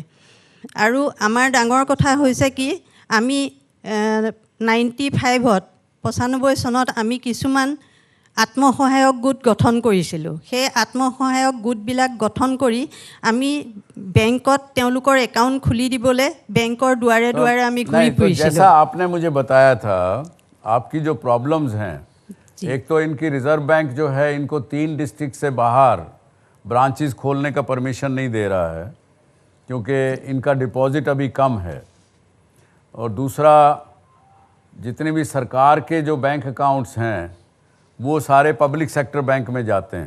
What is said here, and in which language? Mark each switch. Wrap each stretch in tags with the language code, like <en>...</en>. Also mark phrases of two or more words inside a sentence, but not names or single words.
<as>আৰু আমাৰ ডাঙৰ কথা হৈছে কি, আমি 95 চনত আমি কিছুমান আত্মসহায়ক গোট গঠন কৰিছিলোঁ। সেই আত্মসহায়ক গোটবিলাক গঠন কৰি আমি বেংকত তেওঁলোকৰ একাউণ্ট খুলি দিবলৈ বেংকৰ দুৱাৰে দুৱাৰে আমি ঘূৰি</as> <hi>नहीं, तो</hi> <as>ফুৰিছিলোঁ।</as> <hi>जैसा आपने मुझे बताया था, आपकी जो प्रॉब्लम्स हैं, एक तो इनकी</hi> <en>reserve bank</en> <hi>जो है इनको 3 डिस्ट्रिक्ट से बाहर ब्रांचेस खोलने का परमिशन नहीं दे रहा है क्योंकि इनका डिपॉजिट अभी कम है। और दूसरा, जितने भी सरकार के जो</hi> <en>bank accounts</en> <hi>हैं वो सारे</hi> <en>public sector bank</en> <hi>में जाते हैं।</hi>